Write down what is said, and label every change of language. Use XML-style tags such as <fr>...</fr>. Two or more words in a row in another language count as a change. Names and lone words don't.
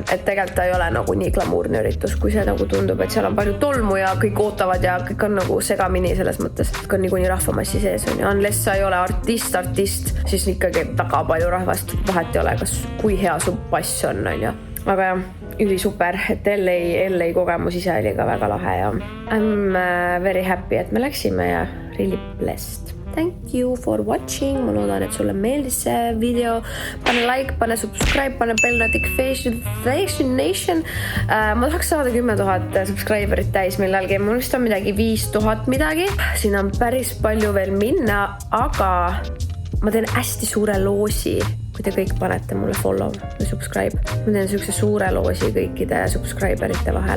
<et>Et tegelikult ta ei ole nagu nii glamuurne üritus, kui see nagu tundub, et seal on palju tolmu ja kõik ootavad ja kõik on nagu segamini selles mõttes. Kõik on niikuinii rahvamassi sees on ja unless sa ei ole artist, siis ikkagi väga palju rahvast vahet ei ole, kas kui hea su pass on ja. Aga jah, üli super, et LA kogemus ise oli ka väga lahe ja</et> <en>I'm very happy,</en> <et>et me läksime ja</et> <en>really blessed. Thank you for watching.</en> <et>Ma loodan, et sulle meeldis see video. Pane like, pane subscribe, pane</et> <en>bell notification.</en> <et>Ma tahaks saada 10 000 subscriberit täis millalgi. Mul vist on midagi 5000 midagi. Siin on päris palju veel minna, aga ma teen hästi suure loosi, kui te kõik panete mulle follow või subscribe. Ma teen sükse suure loosi kõikide subscriberite vahel.</et>